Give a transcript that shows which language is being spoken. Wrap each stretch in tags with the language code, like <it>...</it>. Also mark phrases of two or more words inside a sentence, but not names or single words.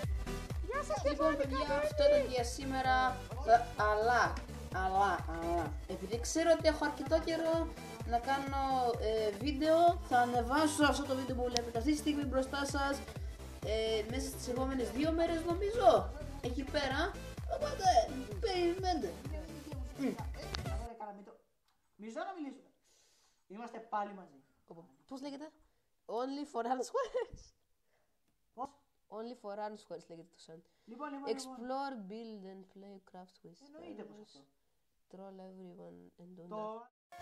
<el>Λοιπόν παιδιά, αυτό ήταν για σήμερα, αλλά επειδή ξέρω ότι έχω αρκετό καιρό να κάνω βίντεο, θα ανεβάσω αυτό το βίντεο που βλέπετε αυτή τη στιγμή μπροστά σας μέσα στις επόμενες 2 μέρες νομίζω, εκεί πέρα, οπότε περιμένετε. Μισό να μιλήσουμε. Είμαστε πάλι μαζί. Πώς λέγεται?</el> <en>Only for unsquares.</en> <el>Πώς?</el> <en>Only for unsquares</en> <el>λέγεται το σαν. Λοιπόν.</el> <en>Explore, build and play craft with</en> <el>Εννοείται πως αυτό.</el> <en>stars. Troll everyone and do</en> <el>Το</el>